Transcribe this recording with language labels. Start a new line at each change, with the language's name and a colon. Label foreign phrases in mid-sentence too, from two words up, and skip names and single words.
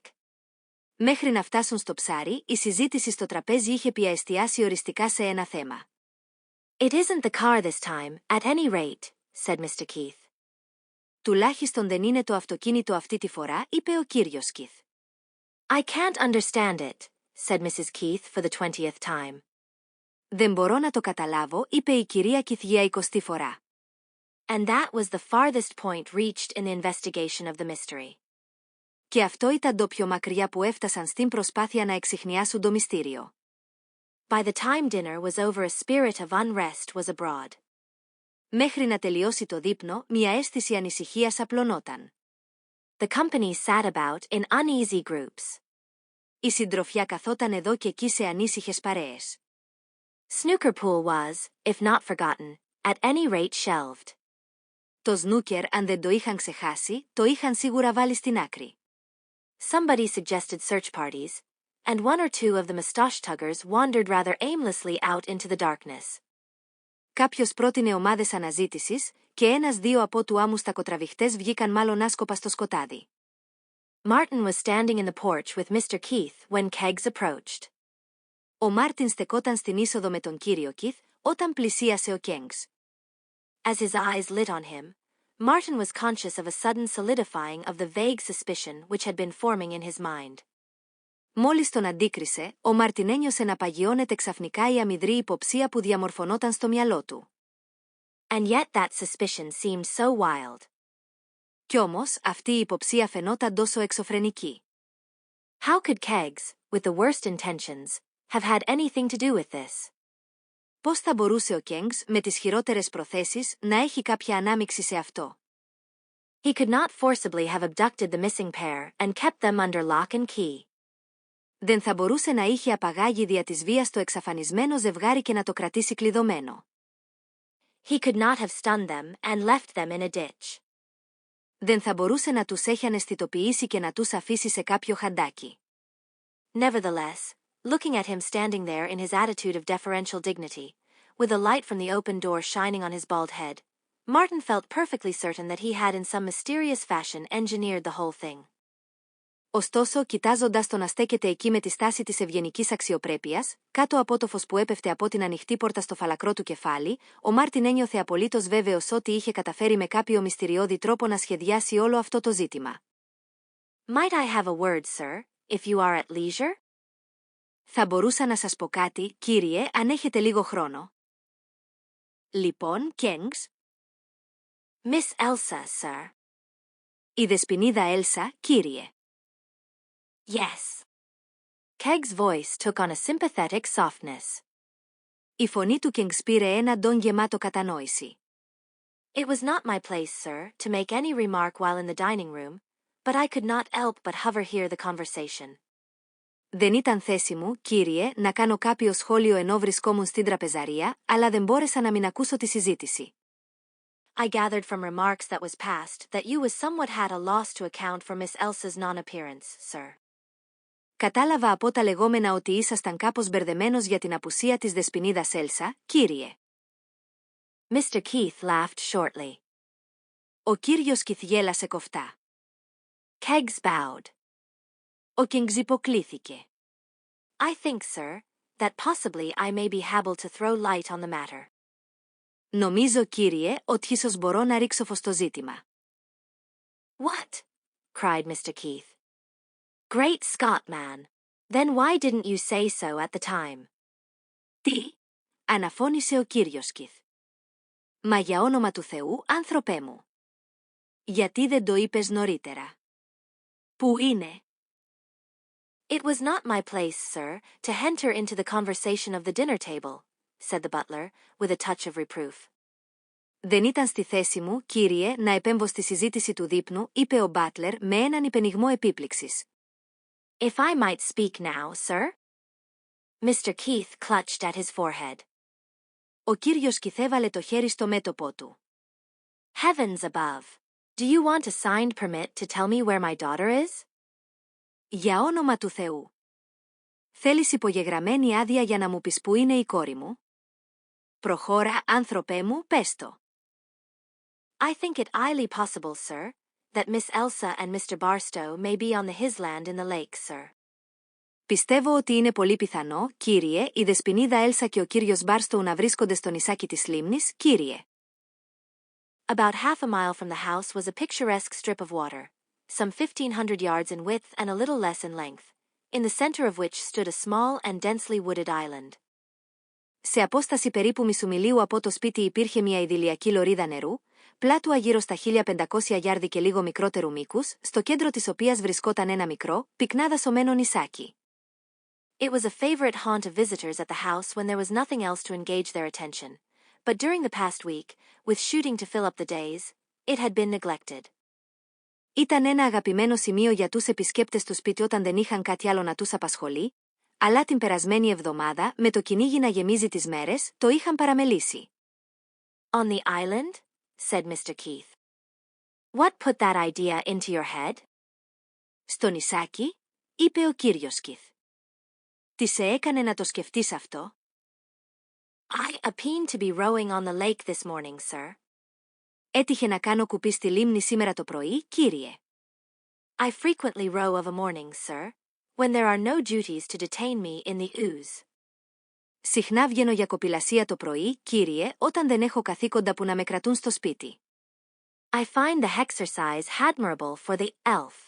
Greek: Μέχρι να φτάσουν στο ψάρι, η συζήτηση στο τραπέζι είχε πια εστιάσει οριστικά σε ένα θέμα.
English: It isn't the car this time, at any rate, said Mr. Keith.
Greek: Τουλάχιστον δεν είναι το αυτοκίνητο αυτή τη φορά, είπε ο κύριος Keith.
English: I can't understand it, said Mrs. Keith for the 20th time.
Greek: Δεν μπορώ να το καταλάβω, είπε η κυρία Keith για 20η φορά.
English: And that was the farthest point reached in the investigation of the mystery.
Greek: Και αυτό ήταν το πιο μακριά που έφτασαν στην προσπάθεια να εξιχνιάσουν το μυστήριο.
English: By the time dinner was over, a spirit of unrest was abroad.
Greek: Μέχρι να τελειώσει το δείπνο, μια αίσθηση ανησυχίας απλωνόταν.
English: The company sat about in uneasy groups.
Greek: Η συντροφιά καθόταν εδώ και εκεί σε ανήσυχες παρέες.
English: Snooker pool was, if not forgotten, at any rate shelved.
Greek: Το σνούκερ, αν δεν το είχαν ξεχάσει, το είχαν σίγουρα βάλει στην άκρη.
English: Somebody suggested search parties, and one or two of the mustache tuggers wandered rather aimlessly out into the darkness.
Greek: Κάποιος πρότεινε ομάδες αναζήτησης και ένας-δύο από του άμμους τακοτραβηχτές βγήκαν μάλλον άσκοπα στο σκοτάδι.
English: Martin was standing in the porch with Mr. Keith when Keggs approached.
Greek: Ο Μάρτιν στεκόταν στην είσοδο με τον κύριο Keith όταν πλησίασε ο Keggs.
English: As his eyes lit on him, Martin was conscious of a sudden solidifying of the vague suspicion which had been forming in his mind.
Greek: Μόλις τον αντίκρισε, ο Μάρτιν ένιωσε να παγιώνεται ξαφνικά η αμυδρή υποψία που διαμορφωνόταν στο μυαλό του.
English: And yet that suspicion seemed so wild.
Greek: Κι όμως, αυτή η υποψία φαινόταν τόσο εξωφρενική.
English: How could Keggs, with the worst intentions, have had anything to do with this?
Greek: Πώς θα μπορούσε ο Keggs, με τις χειρότερες προθέσεις, να έχει κάποια ανάμειξη σε αυτό?
English: He could not forcibly have abducted the missing pair and kept them under lock and key.
Greek: Δεν θα μπορούσε να είχε απαγάγει δια της βίας το εξαφανισμένο ζευγάρι και να το κρατήσει κλειδωμένο.
English: He could not have stunned them and left them in a ditch.
Greek: Δεν θα μπορούσε να τους έχει αναισθητοποιήσει και να τους αφήσει σε κάποιο χαντάκι.
English: Nevertheless, looking at him standing there in his attitude of deferential dignity, with a light from the open door shining on his bald head, Martin felt perfectly certain that he had in some mysterious fashion engineered the whole thing.
Greek: Ωστόσο, κοιτάζοντας τον να στέκεται εκεί με τη στάση της ευγενικής αξιοπρέπειας, κάτω από το φως που έπεφτε από την ανοιχτή πόρτα στο φαλακρό του κεφάλι, ο Μάρτιν ένιωθε απολύτως βέβαιος ότι είχε καταφέρει με κάποιο μυστηριώδη τρόπο να σχεδιάσει όλο αυτό το ζήτημα.
English: Might I have a word, sir, if you are at leisure?
Greek: Θα μπορούσα να σας πω κάτι, κύριε, αν έχετε λίγο χρόνο. Λοιπόν, Keggs.
English: Miss Elsa, sir.
Greek: Η δεσποινίδα Έλσα, κύριε.
English: Yes. Keggs' voice took on a sympathetic softness.
Greek: Η φωνή του Keggs πήρε ένα ντόν γεμάτο κατανόηση.
English: It was not my place, sir, to make any remark while in the dining room, but I could not help but hover hear the conversation.
Greek: Δεν ήταν θέση μου, κύριε, να κάνω κάποιο σχόλιο ενώ βρισκόμουν στην τραπεζαρία, αλλά δεν μπόρεσα να μην ακούσω τη συζήτηση.
English: I gathered from remarks that was passed that you was somewhat had a loss to account for Miss Elsa's non-appearance, sir.
Greek: Κατάλαβα από τα λεγόμενα ότι ήσασταν κάπως μπερδεμένος για την απουσία της δεσποινίδας Έλσα, κύριε.
English: Mr. Keith laughed shortly.
Greek: Ο κύριος Keith γέλασε κοφτά.
English: Keggs bowed.
Greek: Ο Keggs υποκλίθηκε.
English: I think, sir, that possibly I may be able to throw light on the matter.
Greek: Νομίζω, κύριε, ότι ίσως μπορώ να ρίξω φως στο ζήτημα.
English: What? cried Mr. Keith. Great Scott, man. Then why didn't you say so at the time?
Greek: Τι? Αναφώνησε ο κύριος Keith. Μα για όνομα του Θεού, άνθρωπέ μου. Γιατί δεν το είπες νωρίτερα? Πού είναι?
English: It was not my place, sir, to enter into the conversation of the dinner table, said the butler, with a touch of reproof.
Greek: Δεν ήταν στη θέση μου, κύριε, να επέμβω στη συζήτηση του δείπνου, είπε ο μπάτλερ με έναν υπενιγμό επίπληξης.
English: If I might speak now, sir? Mr. Keith clutched at his forehead.
Greek: Ο κύριος Keith έβαλε το χέρι στο μέτωπό του.
English: Heavens above! Do you want a signed permit to tell me where my daughter is?
Greek: Για όνομα του Θεού. Θέλεις υπογεγραμμένη άδεια για να μου πεις που είναι η κόρη μου? Προχώρα, άνθρωπέ μου, πες το.
English: I think it highly possible, sir, that Miss Elsa and Mr. Barstow may be on the his land in the lake, sir.
Greek: Πιστεύω ότι είναι πολύ πιθανό, κύριε, η δεσποινίδα Έλσα και ο κύριος Μπάρστοου να βρίσκονται στο νησάκι της λίμνης, κύριε.
English: About half a mile from the house was a picturesque strip of water, some 1,500 yards in width and a little less in length, in the center of which stood a small and densely wooded island.
Greek: Σε απόσταση περίπου μισού μιλίου από το σπίτι υπήρχε μια ιδηλιακή λωρίδα νερού, πλάτουα γύρω στα 1500 γιάρδι και λίγο μικρότερου μήκους, στο κέντρο της οποίας βρισκόταν ένα μικρό, πυκνά δασωμένο νησάκι.
English: It was a favorite haunt of visitors at the house when there was nothing else to engage their attention, but during the past week, with shooting to fill up the days, it had been neglected.
Greek: Ήταν ένα αγαπημένο σημείο για τους επισκέπτες του σπίτι όταν δεν είχαν κάτι άλλο να τους απασχολεί, αλλά την περασμένη εβδομάδα, με το κυνήγι να γεμίζει τις μέρες, το είχαν παραμελήσει.
English: On the island? Said Mr. Keith. What put that idea into your head?
Greek: Στο νησάκι, είπε ο κύριος Keith. Τι σε έκανε να το σκεφτείς αυτό?
English: I happened to be rowing on the lake this morning, sir.
Greek: Έτυχε να κάνω κουπί στη λίμνη σήμερα το πρωί, κύριε.
English: I frequently row of a morning, sir, when there are no duties to detain me in the ooze.
Greek: Συχνά βγαίνω για κοπηλασία το πρωί, κύριε, όταν δεν έχω καθήκοντα που να με κρατούν στο σπίτι.
English: I find the exercise admirable for the health.